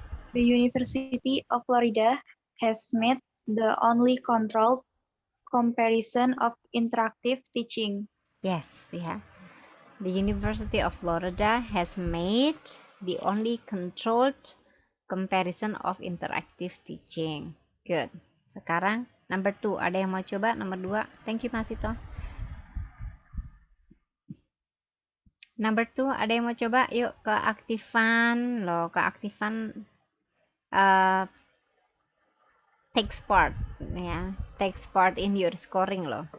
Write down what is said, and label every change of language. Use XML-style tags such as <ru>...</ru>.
<en>The University of Florida has made the only controlled comparison of interactive teaching. Yes, yeah. The University of Florida has made the only controlled comparison of interactive teaching. Good.</en> <id>Sekarang number 2, ada yang mau coba? Nomor 2.</id> <en>Thank you,</en> <id>Masito. Number 2, ada yang mau coba? Yuk, keaktifan loh, keaktifan takes part ya,</id> <en>takes part in your scoring</en> <id>loh.</id>